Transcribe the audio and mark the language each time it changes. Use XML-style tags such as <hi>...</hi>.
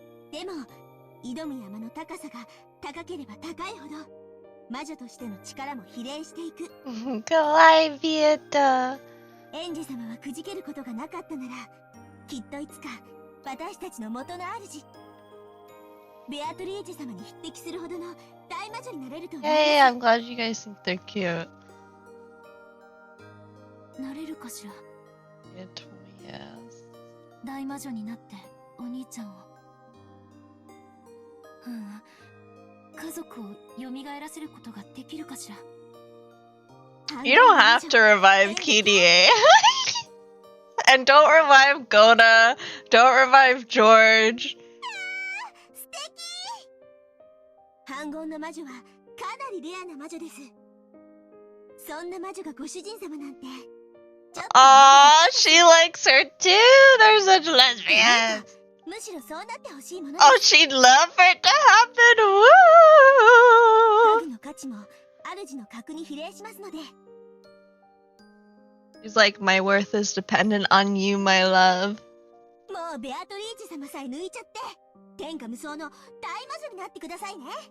<ja>でも挑む山の高さが高ければ高いほど魔女としての力も比例していく。かわいいビエタ。園児様はくじけることがなかったなら、きっといつか私たちの元の主ベアトリーチェ様に匹敵するほどの大魔女になれると思います。</ja> <en>Hey, I'm glad you guys think they're cute.</en> <ja>なれるかしら。 Yes. 大魔女になってお兄ちゃんを。家族を蘇らせることができるかしら。</ja> <en>You don't have to revive Kirie. And don't revive Gona. Don't revive George.</en> <ja>素敵。反言の魔女はかなりレアな魔女です。そんな魔女がご主人様なんて。</ja> <en>Aww, she likes her too. They're such lesbians.</en> <ja>むしろそうなってほしいもの。</ja> <en>Oh, she'd love for it to happen.</en> <ja>家具の価値も主の格に比例しますので。</ja> <en>She's like, my worth is dependent on you, my love.</en> <ja>もうベアトリーチェ様さえ抜いちゃって、天下無双の大魔女になってくださいね。</ja>